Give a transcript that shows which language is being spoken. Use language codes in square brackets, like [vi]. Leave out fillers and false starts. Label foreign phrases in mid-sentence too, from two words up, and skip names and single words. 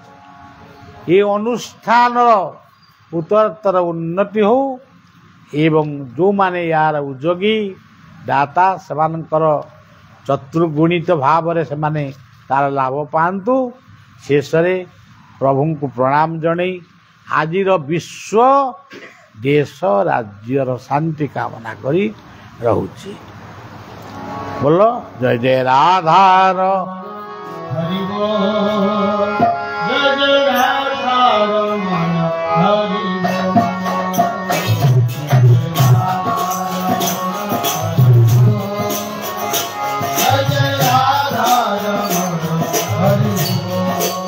[or] ଏ ଅନୁଷ୍ଠାନର ଉତ୍ତରୋତ୍ତର ଉନ୍ନତି ହଉ ଏବଂ ଯେଉଁମାନେ ୟାର ଉଦ୍ଯୋଗୀ ଦାତା ସେମାନଙ୍କର ଚତୁର୍ଗୁଣିତ ଭାବରେ ସେମାନେ ତାର ଲାଭ ପାଆନ୍ତୁ। ଶେଷରେ ପ୍ରଭୁଙ୍କୁ ପ୍ରଣାମ ଜଣାଇ ଆଜିର ବିଶ୍ୱ ଦେଶ ରାଜ୍ୟର ଶାନ୍ତି କାମନା କରି ରହୁଛି। ବୋଲ ଜୟ ଜୟ ରାଧାର [hi] हरि बोल जय जय राधा रमण हरि बोल जय जय राधा रमण हरि बोल